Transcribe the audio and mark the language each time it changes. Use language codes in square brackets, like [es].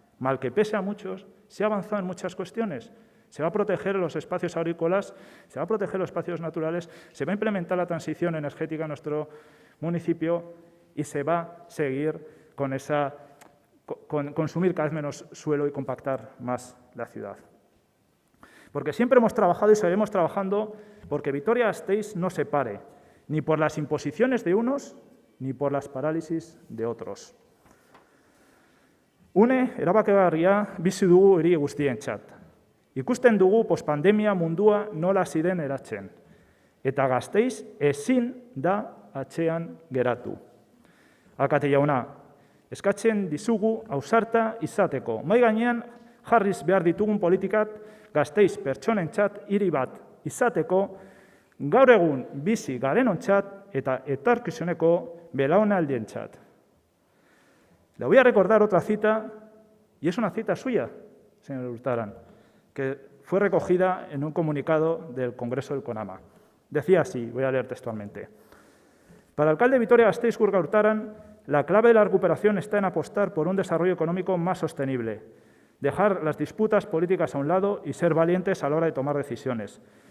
[es] Mal que pese a muchos, se ha avanzado en muchas cuestiones. Se va a proteger los espacios agrícolas, se va a proteger los espacios naturales, se va a implementar la transición energética en nuestro municipio y se va a seguir con consumir cada vez menos suelo y compactar más la ciudad. Porque siempre hemos trabajado y seguiremos trabajando porque Vitoria-Gasteiz no se pare, ni por las imposiciones de unos ni por las parálisis de otros. [eu] Une, erabakigarria bizi dugu hiri guztientzat. Ikusten dugu pospandemia mundua nola hasi den eratzen. Eta Gasteiz ezin da atzean geratu. Alkate jauna, eskatzen dizugu ausarta izateko. Mahai gainean jarriz behar ditugun politikak Gasteiz pertsonentzat hiri bat izateko, gaur egun bizi garenontzat eta etorkizuneko belaunaldientzat. [es] Le voy a recordar otra cita, y es una cita suya, señor Urtaran, que fue recogida en un comunicado del Congreso del CONAMA. Decía así, voy a leer textualmente: para el alcalde de Vitoria-Gasteiz, Gorka Urtaran, la clave de la recuperación está en apostar por un desarrollo económico más sostenible, dejar las disputas políticas a un lado y ser valientes a la hora de tomar decisiones.